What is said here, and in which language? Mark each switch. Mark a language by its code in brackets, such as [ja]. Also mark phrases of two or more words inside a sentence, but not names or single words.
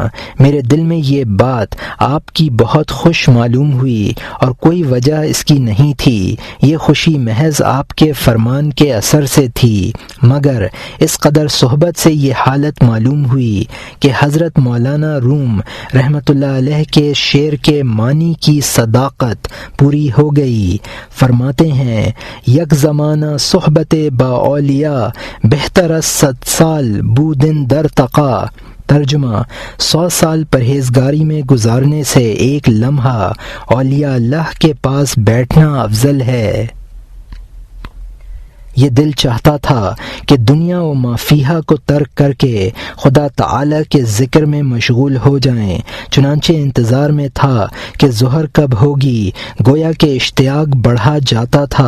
[ur] میرے دل میں یہ بات آپ کی بہت خوش معلوم ہوئی اور کوئی وجہ اس کی نہیں تھی، یہ خوشی محض آپ کے فرمان کے اثر سے تھی، مگر اس قدر صحبت سے یہ حالت معلوم ہوئی کہ حضرت مولانا روم رحمۃ اللہ علیہ کے شعر کے معنی کی صداقت پوری ہو گئی۔ فرماتے ہیں، [fa] یک زمانہ صحبت با اولیاء بہتر از 100 سال بودن در تقا، [ur] ترجمہ 100 سال پرہیزگاری میں گزارنے سے ایک لمحہ اولیاء اللہ کے پاس بیٹھنا افضل ہے۔ یہ دل چاہتا تھا کہ دنیا و ما فیہا کو ترک کر کے خدا تعالی کے ذکر میں مشغول ہو جائیں، چنانچہ انتظار میں تھا کہ ظہر کب ہوگی، گویا کہ اشتیاق بڑھا جاتا تھا۔